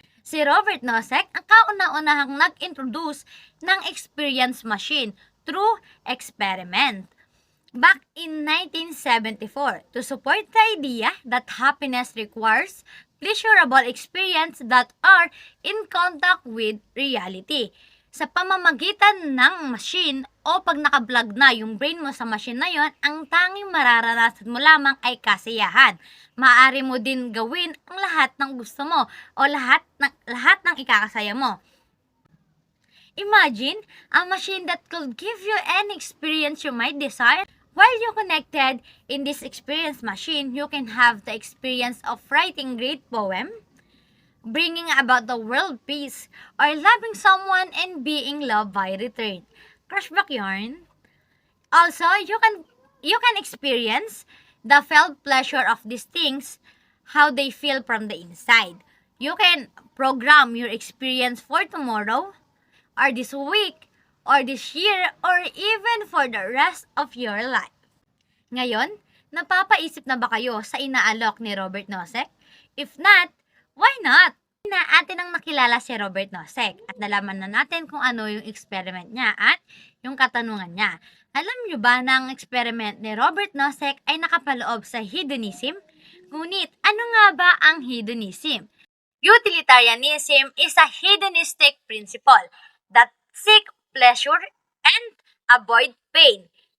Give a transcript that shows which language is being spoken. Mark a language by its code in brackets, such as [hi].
[en] Si Robert Nozick [tl] ang kauna-unahang nag-introduce ng [en] experience machine through experiment back in 1974 to support the idea that happiness requires pleasurable experience that are in contact with reality. [tl] Sa pamamagitan ng machine o pag nakablog na yung brain mo sa machine na yon, ang tanging mararanasan mo lamang ay kasiyahan. Maaari mo din gawin ang lahat ng gusto mo o lahat ng ikakasaya mo. [en] Imagine a machine that could give you any experience you might desire. While you connected in this experience machine, you can have the experience of writing great poem, bringing about the world peace, or loving someone and being loved by return. Crushback yarn. Also, you can experience the felt pleasure of these things, how they feel from the inside. You can program your experience for tomorrow, or this week, or this year, or even for the rest of your life. [tl] Ngayon, napapaisip na ba kayo sa inaalok ni Robert Nozick? [en] If not, why not? [tl] Na atin ang nakilala si Robert Nozick at nalaman na natin kung ano yung experiment niya at yung katanungan niya. Alam niyo ba na ang experiment ni Robert Nozick ay nakapaloob sa hedonism? Ngunit, ano nga ba ang hedonism? [en] Utilitarianism is a hedonistic principle that seek pleasure and avoid pain.